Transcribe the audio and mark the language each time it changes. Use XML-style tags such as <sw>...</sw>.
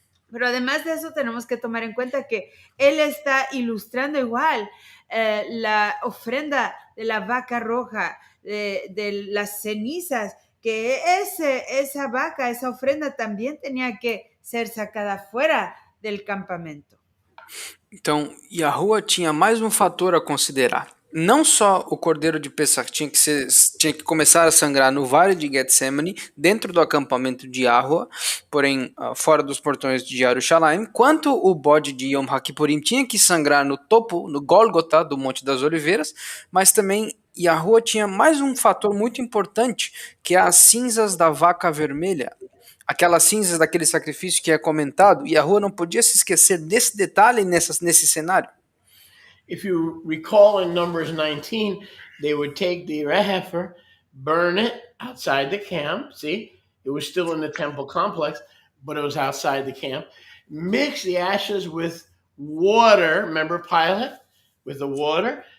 <es>pero además de eso tenemos que tomar en cuenta que él está ilustrando igual la ofrenda de la vaca roja, de las cenizas, que esa vaca, esa ofrenda también tenía que ser sacada fuera del campamento.</es> <pt>Então, Yahuwah tinha mais um fator a considerar. Não só o cordeiro de Pesach tinha que começar a sangrar no vale de Getsemane, dentro do acampamento de Yahuwah, porém fora dos portões de Jerusalém, quanto o bode de Yom HaKippurim tinha que sangrar no topo, no Gólgota do Monte das Oliveiras, mas também Yahuwah tinha mais um fator muito importante, que é as cinzas da vaca vermelha. Aquelas cinzas daquele sacrifício que é comentado, e Yahuwah não podia se esquecer desse detalhe nesse cenário.</pt> <en>If you recall in Numbers 19, they would take the red heifer, burn it outside the camp. See, it was still in the temple complex, but it was outside the camp. Mix the ashes with water. Remember Pilate? With the water.</en>